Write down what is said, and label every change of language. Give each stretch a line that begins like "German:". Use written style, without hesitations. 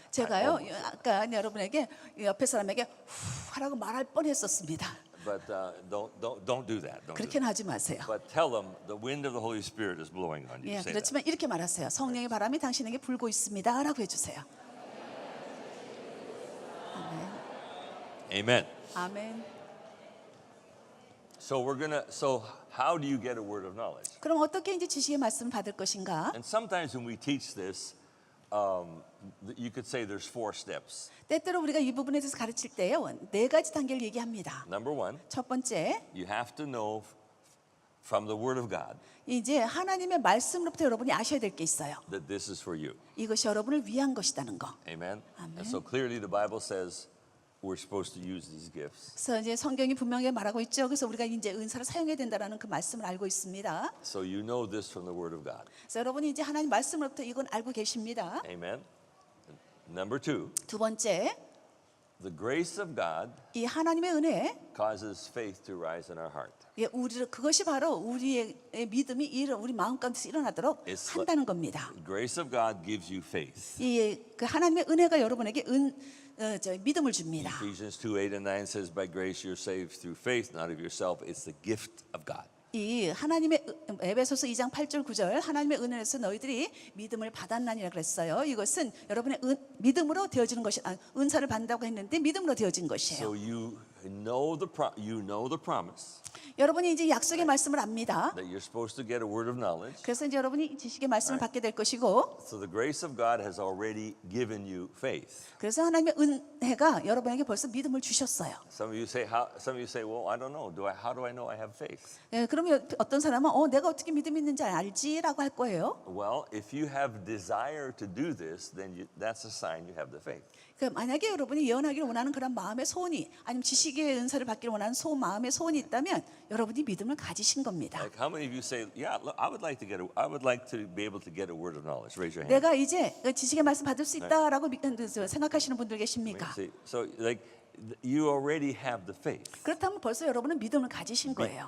Korean: 제가요 아까 여러분에게 옆에 사람에게 후 하라고 말할 뻔했었습니다.
English: But don't do that. Don't do that.
Korean: 그렇게는 하지 마세요.
English: But tell them the wind of the Holy Spirit is blowing on you.
Korean: 예,
English: Say that.
Korean: 그렇지만 이렇게 말하세요. 성령의 바람이 당신에게 불고 있습니다라고 해주세요.
English: Amen.
Korean: 아멘.
English: So how do you get a word of knowledge?
Korean: 그럼 어떻게 이제 지식의 말씀을 받을 것인가?
English: And sometimes when we teach this, you could say there's 4 steps.
Korean: 때때로 우리가 이 부분에 대해서 가르칠 때요 4가지 단계를 얘기합니다.
English: Number 1,
Korean: 첫 번째,
English: you have to know from the Word of God
Korean: 이제 하나님의 말씀으로부터 여러분이 아셔야 될 게 있어요.
English: that this is for you.
Korean: 이것이 여러분을 위한 것이라는 거.
English: Amen. Amen. And so clearly the Bible says we're supposed to use these gifts.
Korean: 그래서 이제 성경이 분명히 말하고 있죠. 그래서 우리가 이제 은사를 사용해야 된다라는 그 말씀을 알고 있습니다.
English: So you know this from the Word of God.
Korean: 그래서 여러분이 이제 하나님 말씀으로부터 이건 알고 계십니다.
English: Amen. Number 2,
Korean: 두 번째,
English: the grace of God
Korean: 이 하나님의 은혜,
English: causes faith to rise in our heart.
Korean: 그것이 바로 우리의 믿음이 우리 마음 가운데서 일어나도록
English: It's
Korean: 한다는 겁니다.
English: The grace of God gives you faith.
Korean: 그 하나님의 은혜가 여러분에게 믿음을 줍니다.
English: Ephesians 2:8-9 says, "By grace you're saved through faith, not of yourself. It's the gift of God."
Korean: 이 하나님의 에베소서 2장 8절 9절 하나님의 은혜에서 너희들이 믿음을 받았나니라 그랬어요. 이것은 여러분의 믿음으로 되어지는 것이 은사를 받는다고 했는데 믿음으로 되어진 것이에요.
English: So you know the promise
Korean: 여러분이 이제 약속의 말씀을 압니다.
English: that you're supposed to get a word of knowledge.
Korean: 그래서 이제 여러분이 지식의 말씀을 받게 될 것이고,
English: So the grace of God has already given you faith.
Korean: 그래서 하나님의 은혜가 여러분에게 벌써 믿음을 주셨어요.
English: Some of you say, "Well, I don't know. How do I know I have faith?"
Korean: 예, 그러면 어떤 사람은 내가 어떻게 믿음이 있는지 알지라고 할 거예요.
English: Well, if you have desire to do this, then that's a sign you have the faith.
Korean: 만약에 여러분이 예언하기를 원하는 그런 마음의 소원이 아니면 지식의 은사를 받기를 원하는 마음의 소원이 있다면 여러분이 믿음을 가지신 겁니다.
English: Like how many of you say, "Yeah, look, I would like to be able to get a word of knowledge." Raise your hand.
Korean: 내가 이제 지식의 말씀 받을 수 있다라고 생각하시는 분들 계십니까?
English: See, so like you already have the faith
Korean: 그렇다면 벌써 여러분은 믿음을 가지신 거예요.